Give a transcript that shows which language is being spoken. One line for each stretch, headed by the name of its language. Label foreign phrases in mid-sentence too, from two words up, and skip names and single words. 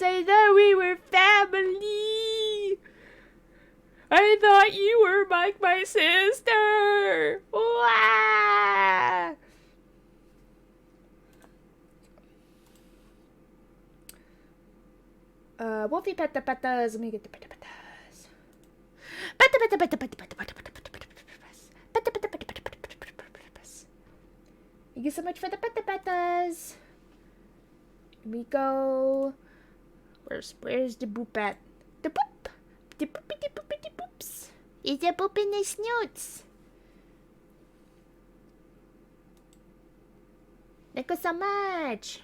English: I thought we were family. I thought you were like my sister. Wah! Wolfy peta petas. Let me get the peta petas. Peta peta peta peta peta peta peta peta peta peta peta peta. Thank you so much for the peta petas. Here we go. Where's the boop at? The boop. The boopity boopity boops. Is there boop in the snoots? Thank you so much.